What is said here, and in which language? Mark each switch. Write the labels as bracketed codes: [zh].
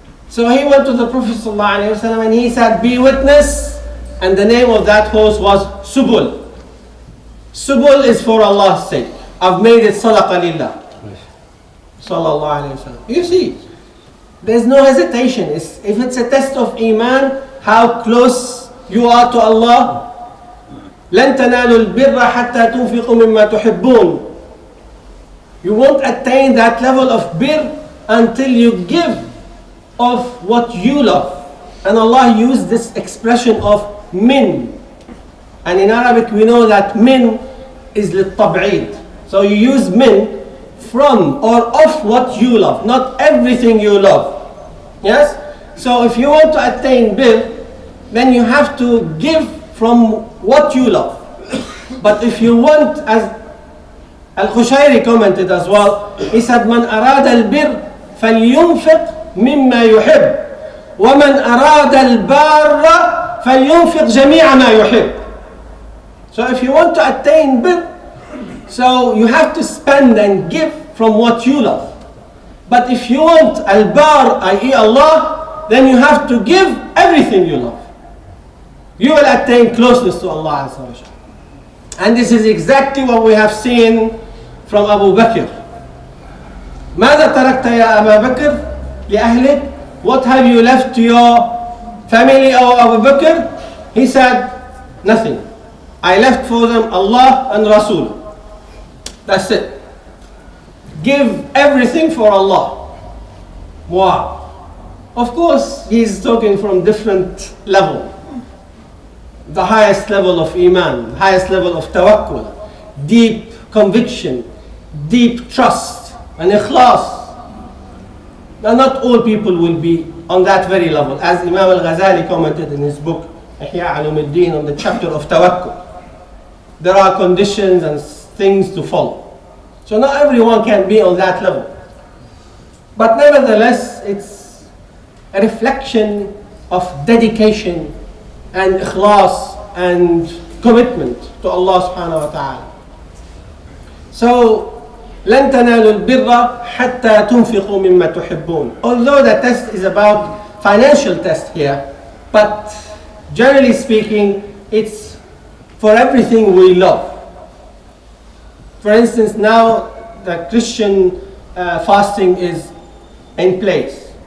[en] So he went to the Prophet ﷺ and he said, be witness, and the name of that horse was Subul. Subul is for Allah's sake. I've made it sadaqah lillah. Sallallahu alayhi wa sallam. You see, there's no hesitation. If it's a test of Iman, how close you are to Allah, [ar] لن تنالوا البر حتى تنفقوا مما تحبون. [en] You won't attain that level of bir until you give of what you love. And Allah used this expression of min. And in Arabic we know that min is للتبعيد. So you use min from or of what you love, not everything you love. Yes? So if you want to attain bir, then you have to give from what you love. But if you want, as Al-Qushayri commented as well, he said, [ar] من أراد البر فلينفق مما يحب ومن أراد البار فلينفق جميع ما يحب. [en] So if you want to attain bir, so you have to spend and give from what you love. But if you want al-bar, i.e. Allah, then you have to give everything you love. You will attain closeness to Allah Azza wa Jalla. And this is exactly what we have seen from Abu Bakr. [ar] ماذا تركت يا أبا بكر لأهلك? [en] What have you left to your family, O Abu Bakr? He said, nothing. I left for them Allah and Rasul. That's it. Give everything for Allah. Wow. Of course, he's talking from different level. The highest level of iman, highest level of tawakkul, deep conviction, deep trust, and ikhlas. Now, not all people will be on that very level, as Imam al-Ghazali commented in his book Ihya Ulumuddin on the chapter of tawakkul. There are conditions and things to follow. So not everyone can be on that level. But nevertheless, it's a reflection of dedication and ikhlas and commitment to Allah subhanahu wa ta'ala. [ar] So, لن تنالوا البر حتى تنفقوا مما تحبون. [en] Although the test is about financial test here, but generally speaking, it's for everything we love. For instance, now the Christian fasting is in place.